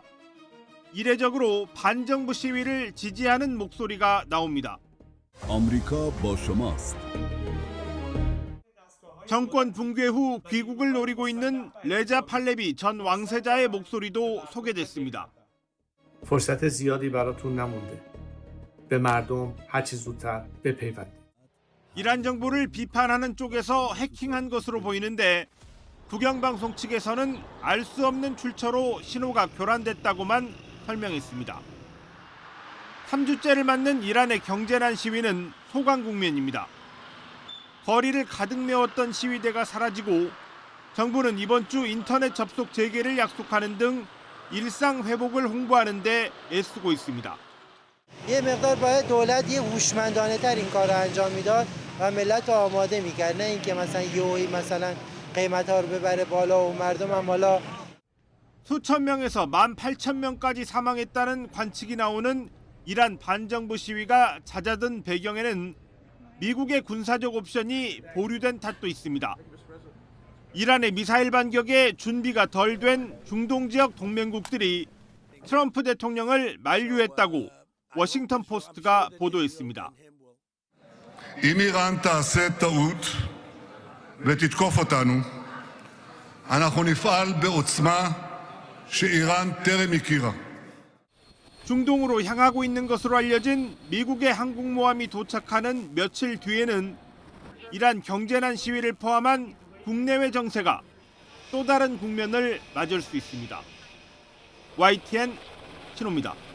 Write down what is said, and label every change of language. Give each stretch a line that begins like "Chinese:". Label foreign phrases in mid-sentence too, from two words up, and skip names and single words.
Korean: 이례적으로 반정부 시위를 지지하는 목소리가 나옵니다. 정권 붕괴 후 귀국을 노리고 있는 레자 팔레비 전 왕세자의 목소리도 소개됐습니다.
Persian: فرصت زیادی براتون نمونده. به مردم هر چه زودتر بپیوندید.
Korean: 이란 정부를 비판하는 쪽에서 해킹한 것으로 보이는데 국영방송 측에서는 알 수 없는 출처로 신호가 교란됐다고만 설명했습니다. 3주째를 맞는 이란의 경제난 시위는 소강 국면입니다. 거리를 가득 메웠던 시위대가 사라지고 정부는 이번 주 인터넷 접속 재개를 약속하는 등 일상 회복을 홍보하는 데 애쓰고 있습니다.
Persian: یه مقدار باید دولت یه هوشمندانه تر این کارو انجام میداد و ملت رو آماده میکرد نه اینکه مثلا یهویی مثلا قیمت‌ها رو ببره بالا و مردم هم حالا
Korean: 수천 명에서 18,000명까지 사망했다는 관측이 나오는 이란 반정부 시위가 잦아든 배경에는 미국의 군사적 옵션이 보류된 탓도 있습니다. 이란의 미사일 반격에 준비가 덜 된 중동 지역 동맹국들이 트럼프 대통령을 만류했다고 워싱턴 포스트가 보도했습니다.
Hebrew: אם איראן תעשה טעות ותתקוף אותנו, אנחנו נפעל בעוצמה שאיראן טרם הכירה.
Korean: 중동으로 향하고 있는 것으로 알려진 미국의 항공모함이 도착하는 며칠 뒤에는 이란 경제난 시위를 포함한 국내외 정세가 또 다른 국면을 맞을 수 있습니다. YTN 신호입니다.